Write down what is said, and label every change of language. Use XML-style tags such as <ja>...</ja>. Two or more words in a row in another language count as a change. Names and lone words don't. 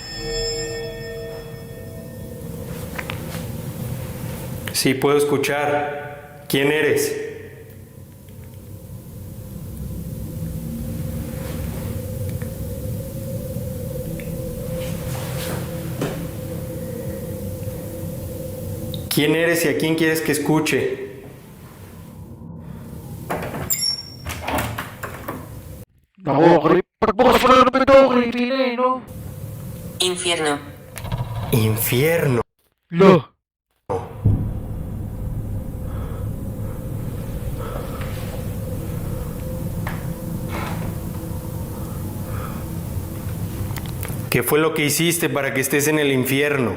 <es>Sí, puedo escuchar. ¿Quién eres? ¿Quién eres y a quién quieres que escuche?</es> <tl>Ako, creep. Pagbukas pa lang naman ito, creepy na eh, no?</tl> <es>Infierno. Infierno. Lo. ¿Qué fue lo que hiciste para que estés en el infierno?</es>